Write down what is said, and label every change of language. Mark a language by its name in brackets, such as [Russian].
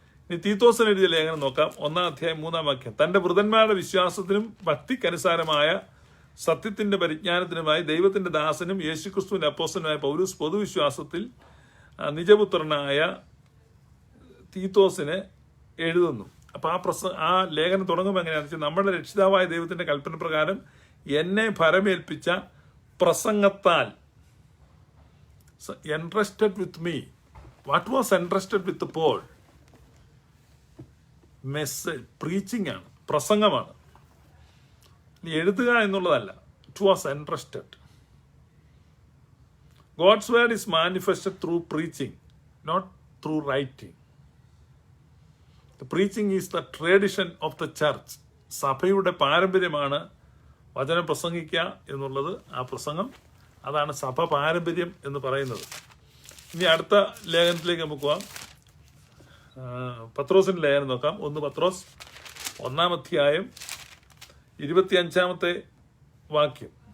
[Malayalam] ഇനി തീത്തോസിന് എഴുതിയ ലേഖനം നോക്കാം. 1-ാം അധ്യായം 3-ാം വാക്യം. തന്റെ വൃതന്മാരുടെ വിശ്വാസത്തിനും ഭക്തിക്കനുസാരമായ സത്യത്തിന്റെ പരിജ്ഞാനത്തിനുമായി ദൈവത്തിന്റെ ദാസനും യേശുക്രിസ്തുവിന്റെ അപ്പോസ്തലനുമായ പൗലോസ് പൊതുവിശ്വാസത്തിൽ നിജപുത്രനായ തീത്തോസിന് എഴുതുന്നു. അപ്പൊ ആ ലേഖനം തുടങ്ങുമ്പോൾ എങ്ങനെയാണെന്ന് വെച്ചാൽ, നമ്മുടെ രക്ഷിതാവായ ദൈവത്തിന്റെ കൽപ്പന പ്രകാരം എന്നെ ഭരമേൽപ്പിച്ച പ്രസംഗത്താൽ [English] entrusted with me. What was entrusted with Paul? [Malayalam] Message, preaching ആണ്, പ്രസംഗമാണ്. ഇനി എഴുതുക എന്നുള്ളതല്ല. [English] It was entrusted. God's word is manifested through preaching, not through writing. The preaching is the tradition of the church. [Malayalam] സഭയുടെ പാരമ്പര്യമാണ് വചനം പ്രസംഗിക്കുക എന്നുള്ളത്. ആ പ്രസംഗം, അതാണ് സഭ പാരമ്പര്യം എന്ന് പറയുന്നത്. ഇനി അടുത്ത ലേഖനത്തിലേക്ക് നമുക്ക് പോവാം. പത്രോസിന്റെ ലേഖനം നോക്കാം. 1 പത്രോസ് 1-ാം അധ്യായം 25-ാമത്തെ വാക്യം.